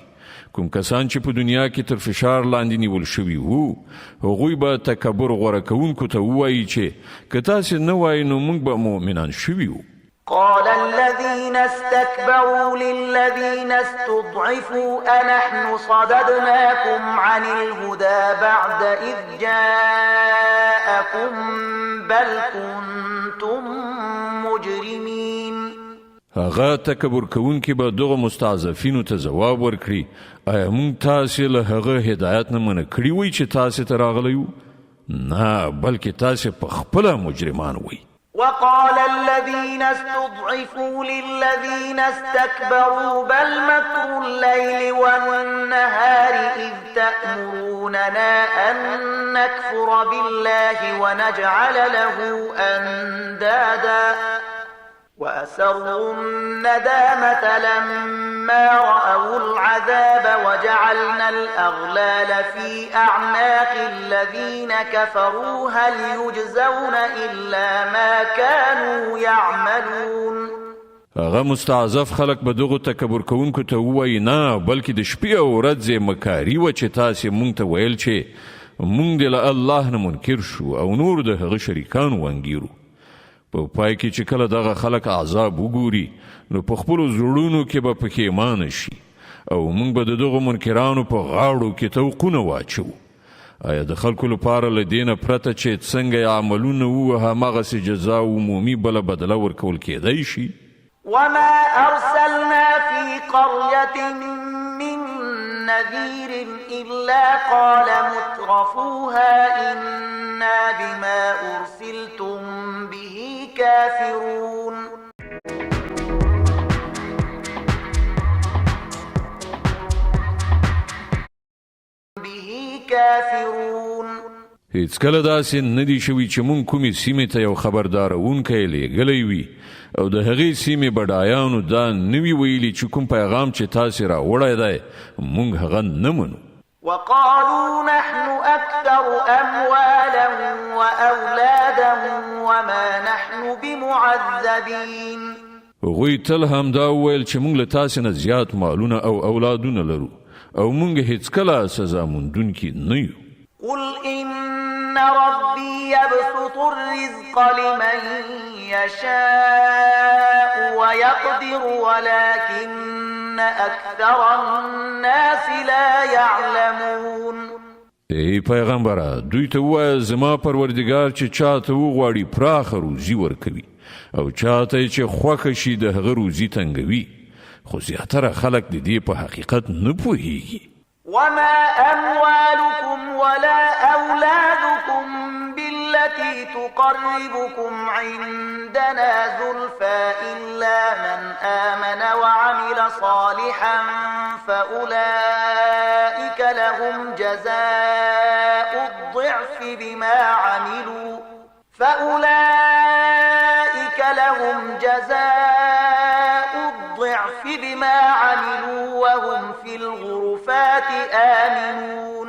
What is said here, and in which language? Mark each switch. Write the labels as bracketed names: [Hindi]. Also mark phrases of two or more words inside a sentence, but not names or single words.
[Pashto] کوم کسان چې په دنیا کې تر فشار لاندې نیول شوي وو هغوی به تکبر غوره کوونکو ته ووایي چې که تاسې نه وایي نو موږ به مؤمنان شوي وو. [Arabic] قال الذين استكبروا للذين استضعفوا أنحن صددناكم عن الهدى بعد إذ جاءكم بل كنتم مجرمين. [Pashto] هغه تکبر کوونکي به دغه مستضعفینو ته ځواب ورکړي آیا موږ تاسې له هغه هدایت نه منع کړي وی چې تاسې ته راغلی وو؟ نه بلکې تاسې په خپله مجرمان وی. [Arabic] وقال الذين استضعفوا للذين استكبروا بل مكر الليل والنهار إذ تأمروننا أن نكفر بالله ونجعل له أندادا وأسروا الندامة لما رأوا العذاب وجعلنا الأغلال في أعناق الذين كفروا هل يجزون إلا ما كانوا يعملون. [Pashto] هغه مستعذف خلق به دغه تکبر کوونکو ته ووایي نه بلکې د شپې او ورځې مکاري وه چې تاسې مونږ ته ویل چې مونږ د له الله نه منکر شو او نور د هغه شریکانو وانګیرو. په پای کې چې کله دغه خلک عذاب وګوري نو په خپلو زړونو کې به پښیمانه شي او موږ به د دغو منکرانو په غاړو کې توقونه واچو. آیا د خلکو لپاره له دې نه پرته چې څنګه یې عملونه وو هماغسې جزا عمومي بله بدله ورکول کېدی شي؟ [Arabic] وما أرسلنا في قرية من نذير إلا قال مترفوها إنا بما أرسلتم به كافرون. [Pashto] هیڅ کله داسې نه دی شوي چې مونږ کومې سیمې ته یو خبردارونکی لیږلی وي او د هغې سیمې بډایانو دا نه وي ویلي چې کوم پیغام چې تاسې راوړی دی مونږ هغه نه منو. [Arabic] وقالوا نحن أكثر أموالا وأولادا وما نحن بمعذبين. [Pashto] غوی تل هم دا ویل چې موږ له تاسې نه زیات مالونه او اولادونه لرو او موږ هیڅکله سزا موندونکي نه یو. [Arabic] قل إن ربي يبسط الرزق لمن يشاء ويقدر ولكن أكثر الناس لا يعلمون. [Pashto] ای پیغمبره دوی ته ووایه زما پروردګار چې چاته وغواړي پراخه روزي ورکوي او چاته چې خوښه شي د هغه روزي تنګوي خو زیاتره خلک د دې په حقیقت نه پوهیږي. [Arabic] وما أموالكم ولا أولادكم بالتي تقربكم عندنا زلفى إلا من آمن وعمل صالحا فأولئك لهم جزاء الضعف بما عملوا وهم في الغرفات آمنون.